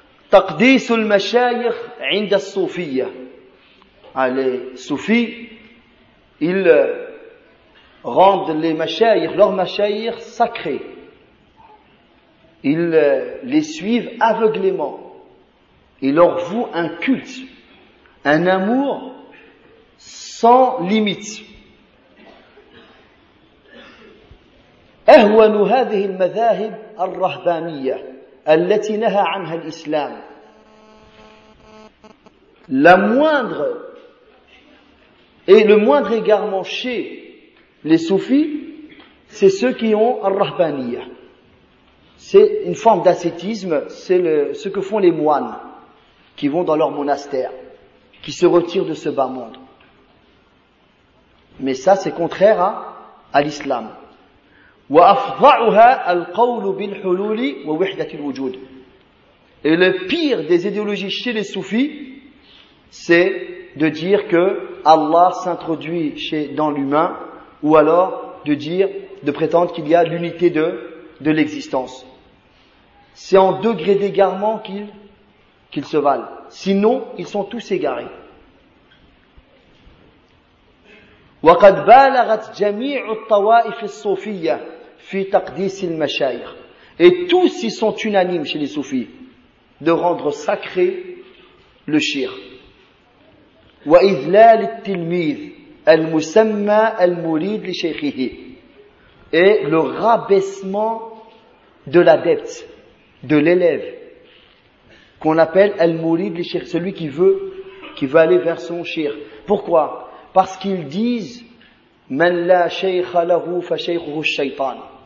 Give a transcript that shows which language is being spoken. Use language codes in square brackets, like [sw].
[ar] Taqdisul mashayikh inda soufiya. [fr] Allez, soufis, ils rendent les mashayikh, leurs mashayikh sacrés. Ils les suivent aveuglément. Il leur voue un culte, un amour sans limite. [ar] أهون هذه المذاهب الرهبانية التي نهى عنها الإسلام. [fr] La moindre et le moindre égarement chez les soufis, c'est ceux qui ont al-rahbaniya. C'est une forme d'ascétisme, c'est ce que font les moines qui vont dans leur monastère, qui se retirent de ce bas monde. Mais ça, c'est contraire à l'islam. [ar] وأفضعها القول بالحلول ووحدة الوجود. [fr] Et le pire des idéologies chez les soufis, c'est de dire que Allah s'introduit dans l'humain, ou alors de prétendre qu'il y a l'unité de l'existence. C'est en degré d'égarement qu'ils se valent. Sinon, ils sont tous égarés. [ar] وقد بالغت جميع الطوائف الصوفية في تقديس المشايخ. [fr] Et tous y sont unanimes chez les soufis de rendre sacré le shir. [ar] وإذلال التلميذ المسمى المريد لشيخه. [fr] Et le rabaissement de l'adepte, de l'élève, qu'on appelle al-murid lishir, celui qui veut aller vers son shir. Pourquoi? Parce qu'ils disent [ar] man la shaykha lahu fa shaykhuhu shaytan.